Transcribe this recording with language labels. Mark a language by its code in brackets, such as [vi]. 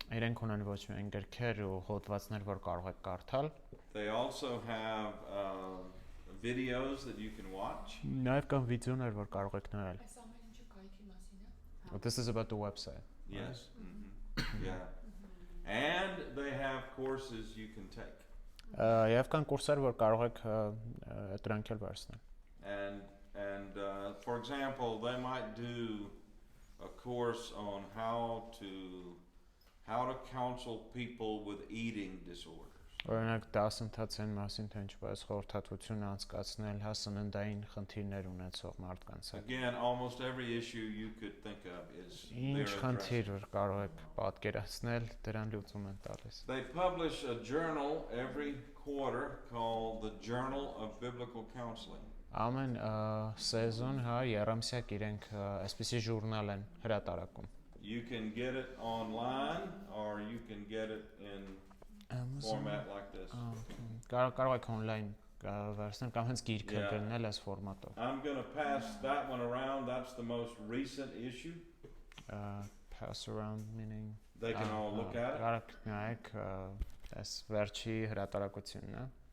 [hy] Իրենք ունեն ոչ միայն գրքեր ու հոդվածներ, որ կարող եք կարդալ, [en] They also have videos that you can watch. [hy] նաև կան վիդեոներ, որ կարող եք նայել։ [en] This is about the website. Yes. Yeah. And they have courses you can take. [hy] Եվ կան կուրսեր, որ կարող եք դրանք էլ վերցնել։ [en] And for example, they might do a course on how to counsel people with eating disorders. [hy] Օրինակ դասընթաց են մասին, թե ինչպես խորհրդատվություն անցկացնել հասուննդային խնդիրներ ունեցող մարդկանց հետ։ [en] Again, almost every issue you could think of is [hy] Ինչ խնդիր որ կարող եք պատկերացնել, դրան լուծում են տալիս։ [en] They publish a journal every quarter called the Journal of Biblical Counseling. [hy] Ամեն սեզոն, հա, երամսյակ իրենք այսպիսի ժուրնալ են հրատարակում։ [en] You can get it online or you can get it in format like this. [hy] Կարող եք on-line վերցնել կամ հենց գիրքը գրնել այս ֆորմատով։ [en] I'm going to pass that one around. That's the most recent issue. Pass around meaning They can all look at it. [hy] Կարող եք նայեք այս վերջի հրատարակությունն է։